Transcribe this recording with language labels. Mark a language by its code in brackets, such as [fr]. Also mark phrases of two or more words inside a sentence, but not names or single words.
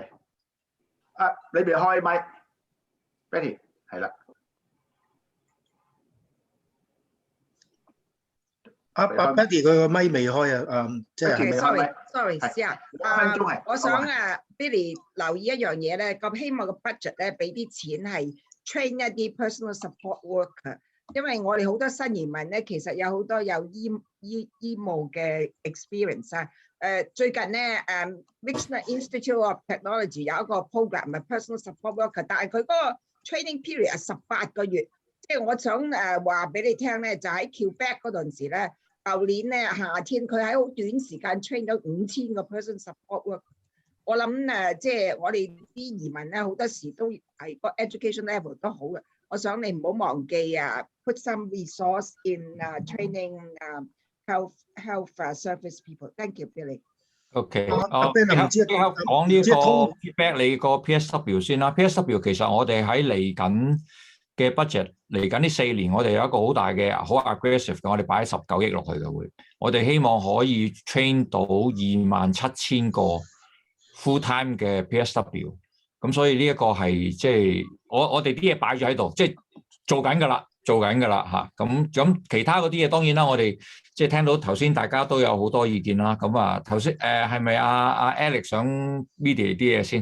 [yue] 你未開麥 ，Betty 係啦。 Betty 佢個咪未開啊，即係未開咪。 sorry，試下。我想Billy 留意一樣嘢咧，咁希望個 budget 咧俾啲錢係 train 一啲 [en] personal support worker， [yue] 因為我哋好多新移民咧，其實有好多有醫務嘅 experience 啊。最近咧 National Institute of Technology 有一個 program 係 [en] personal support worker， [yue] 但係佢嗰個 [en] training period [yue] 係18個月。即係我想話俾你聽咧，就喺 Quebec 嗰陣時咧。舊年咧夏天，佢喺好短時間 train 咗5000個 [en] person support work。 [yue] 我諗即係我哋啲移民咧，好多時都係個 [en] education level [yue] 都好嘅。我想你唔好忘記 [en] put some resource in training health service people。Thank you, Billy。 [yue] OK，即刻講呢個 feedback 你個 PSW 先啦。PSW 其實我哋喺嚟緊嘅 budget 嚟緊呢4年，我哋有一個好大嘅好 aggressive 嘅，我哋擺19億落去嘅會，我哋希望可以 train 到27000個 [en] full time [yue] 嘅 PSW， 咁所以呢一個係即係我哋啲嘢擺咗喺度，即係做緊㗎啦嚇。咁其他嗰啲嘢當然啦，我哋即係聽到頭先大家都有好多意見啦。咁啊頭先係咪阿 Alex 想 media 啲嘢先？